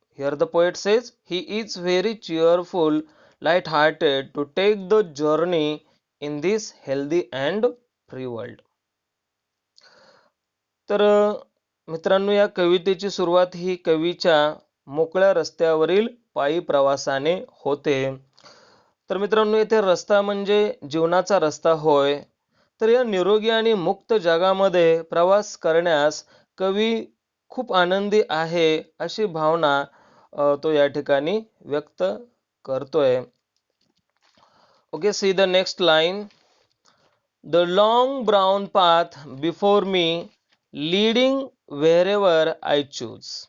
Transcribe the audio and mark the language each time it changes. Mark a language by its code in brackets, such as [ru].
[en] Here the poet says he is very cheerful, light-hearted to take the journey in this healthy and free world. [mr] तर मित्रांनो, या कवितेची सुरुवात ही कवीच्या मोकळ्या रस्त्यावरील पायी प्रवासाने होते. तर मित्रांनो, येथे रस्ता म्हणजे जीवनाचा रस्ता होय. तर या निरोगी आणि मुक्त जगामध्ये प्रवास करण्यास कवी खूप आनंदी आहे अशी भावना तो या ठिकाणी व्यक्त करतोय. [en] Okay, see the next line. The long brown path before me, leading wherever I choose.